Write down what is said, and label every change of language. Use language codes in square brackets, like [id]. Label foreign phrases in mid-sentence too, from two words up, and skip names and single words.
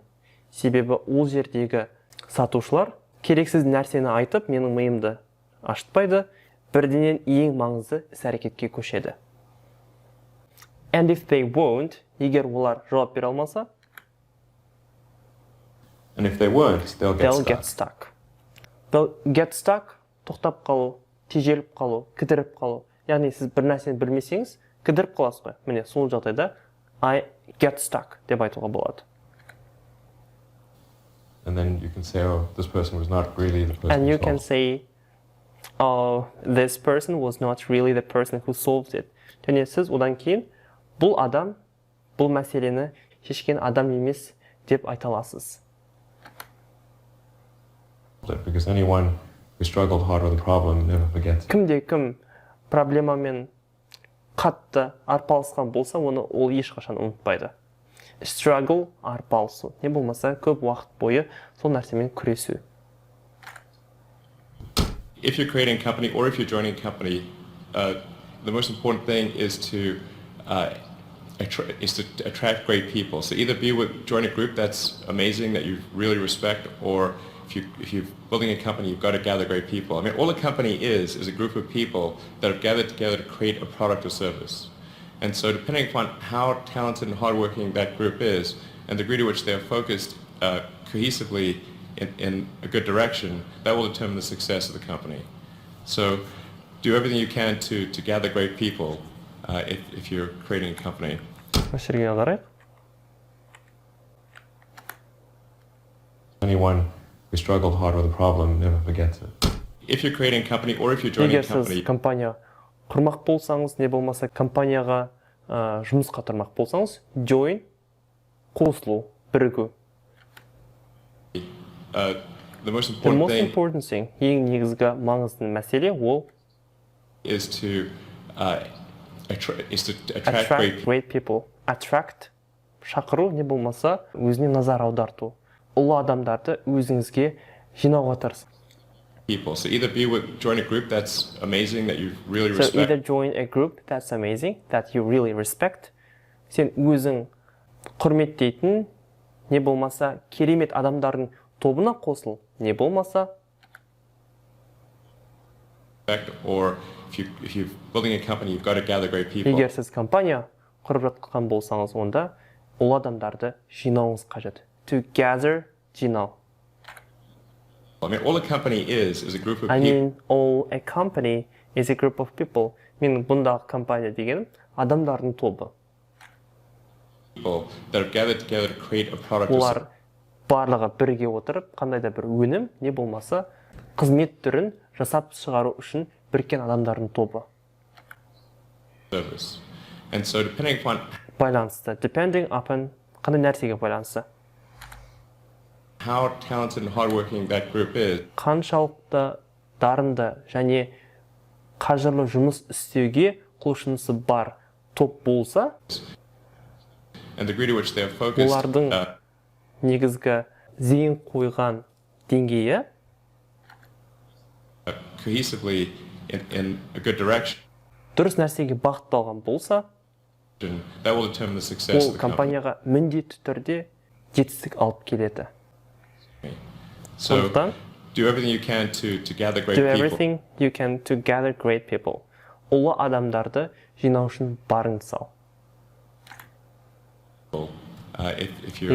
[kk] Себебі ол жердегі сатушылар керексіз нәрсені айтып, менің миымды ашытпайды, бірденен ең маңызды іс-әрекетке көшеді. [en] And if they won't, [kk] егер олар жауап бере алмаса, [en] And if they weren't, they'll get stuck. They'll get stuck, [kk] тоқтап қалу, тежеліп қалу, кідіріп қалу. Яғни сіз бір нәрсені білмесеңіз, кідіріп қаласыз ғой. Міне сол жағдайда [en] I get stuck [kk] деп айтуға болады. [en] And then you can say, oh, this person was not really the person And who you solved can it. say, oh, this person was not really the person who solved it. [kk] Және сіз одан кейін бұл адам, бұл мәселені шешкен адам емес деп айта аласыз. [en] Because anyone who struggled hard with a problem never forgets it. [kk] Кімде-кім проблемамен қатты арпалысқан болса, оны ол ешқашан ұмытпайды. Struggle, арпалысу. Не болмаса көп уақыт бойы сол нәрсемен күресу. [en] If you're creating a company or if you're joining a company, the most important thing is to attract great people. So either join a group that's amazing that you really respect, or if you're building a company, you've got to gather great people. I mean, all a company is a group of people that have gathered together to create a product or service. And so depending upon how talented and hardworking that group is, and the degree to which they are focused cohesively in a good direction, that will determine the success of the company. So do everything you can to gather great people if you're creating a company. [kk] Сергей аударайық. [en] Anyone who struggled hard with a problem never forgets it. If you're creating a company or if you're joining a [kk] Егер [en] company, [kk] сіз компания құрмақ болсаңыз, не болмаса компанияға жұмысқа тұрмақ болсаңыз, join, қосылу, бірігу. [en] the most The important most thing important thing, [kk] ең негізгі маңызды мәселе ол [en] is to attract attract great people. Attract, [kk] шақыру, не болмаса өзіне назар аударту. Ұлы адамдарды өзіңізге жинауға тырысыңыз. [en] people. So either join a group that's amazing that you really So respect. either join a group that's amazing, that you really respect. [kk] Сен өзің құрметтейтін, не болмаса керемет адамдардың тобына қосыл, не болмаса [en] Or if you're building a company, you've got to gather great people. [kk] егер сіз компания құрып жатқан болсаңыз, онда ол адамдарды жинауыңыз қажет. [en] To gather, жинау. I mean, all a company is a group of I people. mean, all a company is a group of people. [kk] Мен бұндағы компания дегенім адамдардың тобы. [en] That have gathered together to create a product or [kk] Олар барлығы бірге отырып, қандай да бір өнім, не болмаса қызмет түрін жасап шығару үшін біріккен адамдардың тобы. [en] service. And so depending upon [kk] Байланысты. [en] Depending upon [kk] қандай нәрсеге байланысты. [en] how talented and hardworking that group is, [kk] Қаншалықты дарынды және қажырлы жұмыс істеуге құлшынысы бар топ болса, [en] and the degree to which they are focused, [kk] олардың негізгі зейін қойған деңгейі [en] cohesively in a good direction, [kk] дұрыс нәрсеге бағытталған болса, [en] that will determine the success [kk] ол [en] of the company. [kk] компанияға міндетті түрде жетістік алып келеді. [en] So, [kk] Сондықтан, [en] do everything you can to gather great do people. everything you can to gather great people. [kk] Ұлы адамдарды жинау үшін барыңды сал. [en] If you're